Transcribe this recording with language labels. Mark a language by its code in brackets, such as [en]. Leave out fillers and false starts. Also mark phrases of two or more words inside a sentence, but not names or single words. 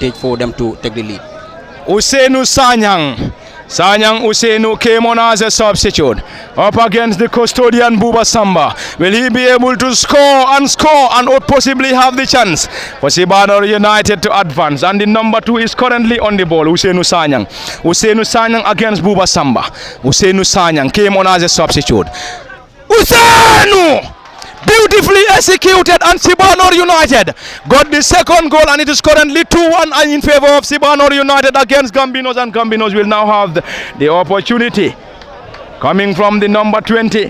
[en] An advantage for them to take the lead. Usenu Sanyang Sanyang Usenu came on as a substitute. Up against the custodian Buba Samba. Will he be able to score and possibly have the chance for Sibanor United to advance? And the number 2 is currently on the ball, Usenu Sanyang. Usenu Sanyang against Buba Samba. Usenu Sanyang came on as a substitute. Usenu! Beautifully executed, and Sibanor United got the second goal, and it is currently 2-1 in favor of Sibanor United against Gambinos, and Gambinos will now have the opportunity coming from the number 20.